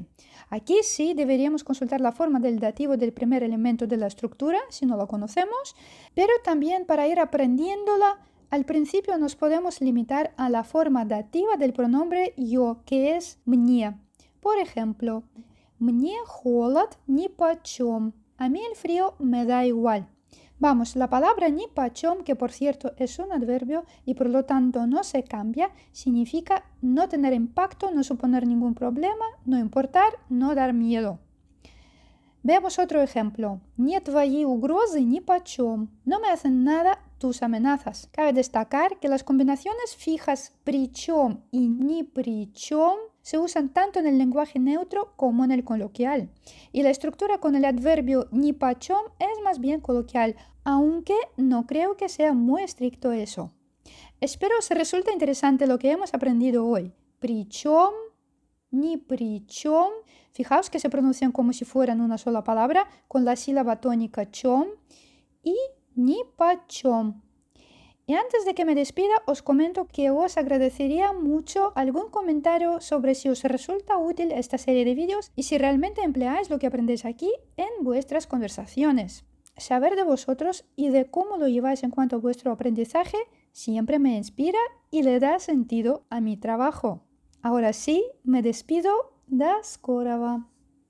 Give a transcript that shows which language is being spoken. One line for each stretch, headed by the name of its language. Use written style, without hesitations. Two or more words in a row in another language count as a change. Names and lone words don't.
Spanish: Aquí sí deberíamos consultar la forma del dativo del primer elemento de la estructura, si no lo conocemos, pero también para ir aprendiéndola, al principio nos podemos limitar a la forma dativa del pronombre yo, que es мне. Por ejemplo,
Russian: мне холод нипочем.
Spanish: A mí el frío me da igual. Vamos, la palabra нипочем, que por cierto es un adverbio y por lo tanto no se cambia, significa no tener impacto, no suponer ningún problema, no importar, no dar miedo. Veamos otro ejemplo.
Russian: Не твои угрозы нипочем.
Spanish: No me hacen nada tus amenazas. Cabe destacar que las combinaciones fijas причем y
Russian: ни при чем
Spanish: se usan tanto en el lenguaje neutro como en el coloquial. Y la estructura con el adverbio нипочем es más bien coloquial, aunque no creo que sea muy estricto eso. Espero os resulte interesante lo que hemos aprendido hoy.
Russian: Причем, ни при чем.
Spanish: Fijaos que se pronuncian como si fueran una sola palabra con la sílaba tónica чем y нипочем. Y antes de que me despida, os comento que os agradecería mucho algún comentario sobre si os resulta útil esta serie de vídeos y si realmente empleáis lo que aprendéis aquí en vuestras conversaciones. Saber de vosotros y de cómo lo lleváis en cuanto a vuestro aprendizaje siempre me inspira y le da sentido a mi trabajo. Ahora sí, me despido.
Russian: До скорого!